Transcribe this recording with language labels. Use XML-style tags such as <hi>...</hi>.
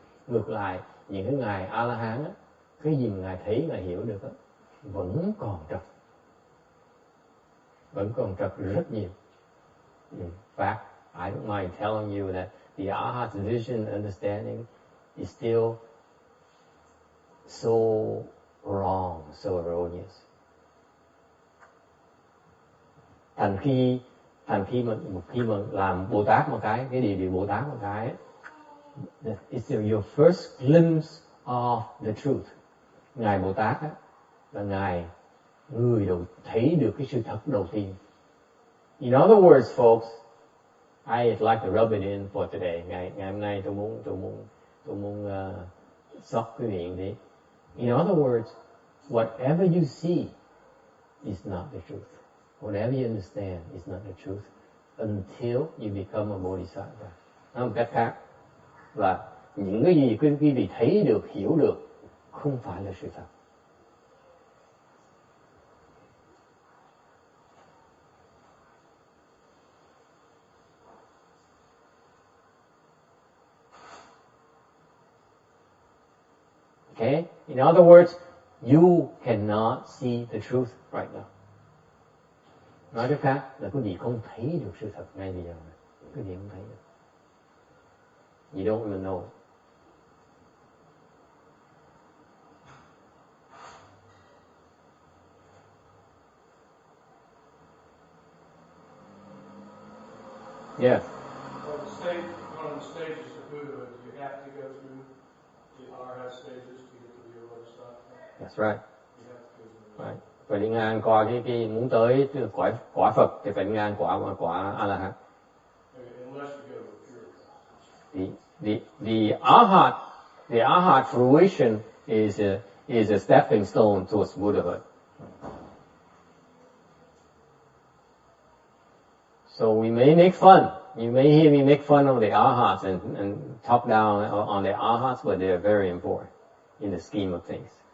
<vi>Ngược lại, những cái Ngài A-la-hán á, cái gì Ngài thấy, Ngài hiểu được á, vẫn còn trật rất nhiều.</vi> <en>In fact, I don't mind telling you that the Arhat's vision understanding is still so wrong, so erroneous.</en> <vi>Thành khi mà làm Bồ Tát một cái địa vị Bồ Tát một cái,</vi> <en>it's your first glimpse of the truth.</en> <vi>Ngài Bồ Tát á, là người thấy được cái sự thật đầu tiên.</vi> <en>In other words, folks, I'd like to rub it in for today.</en> <vi>Ngày hôm nay tôi muốn sóc quý vị thế.</vi> <en>In other words, whatever you see is not the truth. Whatever you understand is not the truth until you become a Bodhisattva.</en> <vi>Nói một cách khác là những cái gì quý vị thấy được, hiểu được không phải là sự thật.</vi> <en>Okay? In other words, you cannot see the truth right now.</en> <vi>Nói cách khác là quý vị không thấy được sự thật ngay bây giờ, quý vị không thấy được.</vi> <en>You don't even know it. Yes. One of the stages of Buddhahood, you have to go through the arhat stages to get to the bodhisattva. That's right. You have to go through Right.</en> <vi>Phải đi ngang qua cái muốn tới quả Phật thì phải đi ngang quả A-la-hán.</vi> <en>unless you go to a pure path. The arhat fruition is a stepping stone towards Buddhahood. So we may make fun. You may hear me make fun of the arhats and talk down on the arhats, but they are very important in the scheme of things.</en>